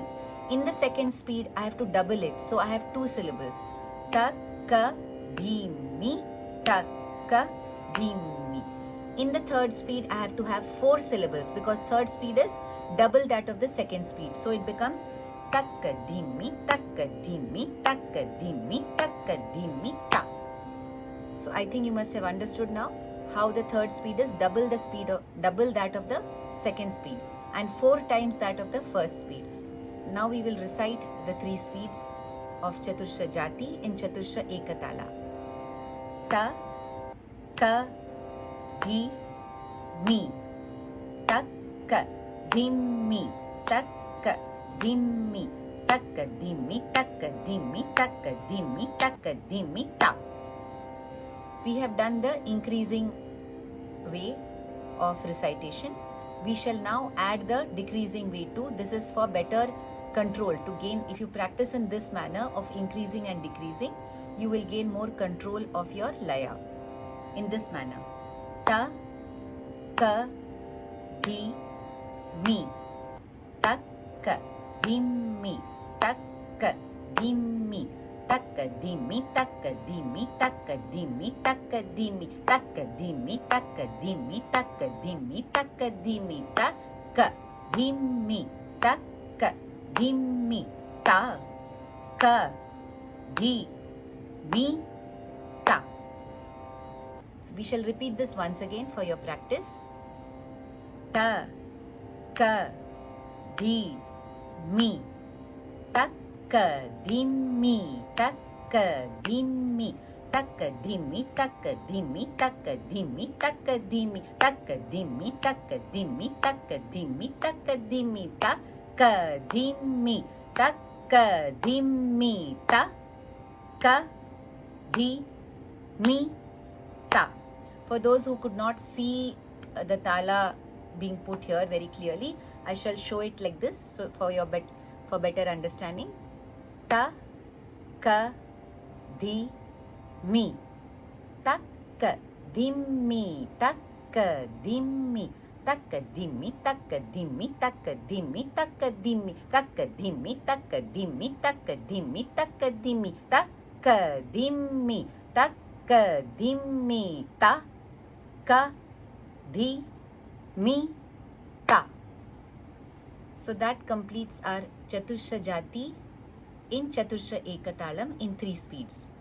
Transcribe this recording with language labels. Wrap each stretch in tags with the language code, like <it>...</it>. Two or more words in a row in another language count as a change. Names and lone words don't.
<en>In the second speed I have to double it. So I have 2 syllables. Ta, Ka, Dhi, Mi, Ta, Ka, Dhi, Mi. In the third speed I have to have 4 syllables because third speed is double that of the second speed. So it becomes Takka, Dhi, Mi, Takka, Dhi, Mi, Takka, Dhi, Mi, Takka, Dhi, Mi, Ta. So I think you must have understood now how the third speed is double that of the second speed and 4 times that of the first speed. Now we will recite the 3 speeds of Chatursha Jati in Chatursha Ekatala. Ta, Ka, Dhi, Mi. ka dhimmi takka dhimmi takka dhimmi takka dhimmi takka dhimmi takka dhimmi ta. We have done the increasing way of recitation. We shall now add the decreasing way too. This is for better control to gain. If you practice in this manner of increasing and decreasing, you will gain more control of your laya. In this manner, ta ka di mi tak ka di mi tak ka di mi tak ka di mi tak ka di mi tak ka di mi tak ka di mi tak ka di mi tak ka di mi tak ka di mi tak ka di mi tak ka di mi tak ka di mi ta ka di mi ta. We shall repeat this once again for your practice. Ta ka di mi tak ka di mi tak ka di mi tak ka di mi tak ka di mi tak ka di mi tak ka di mi tak ka di mi tak ka di mi tak ka di mi tak ka di mi ta ka di mi tak ka di mi ta ka di mi ta. For those who could not see the tala being put here very clearly, I shall show it like this so for your for better understanding. Ta ka di mi tak ka di mi tak ka di mi tak ka di mi tak ka di mi tak ka di mi tak ka di mi tak ka di mi tak ka di mi tak ka di mi tak ka di mi tak ka di mi tak ka di mi ta ka di mi ta. So that completes our Chatursha Jati in Chatursha Ekatalam in 3 speeds.</en>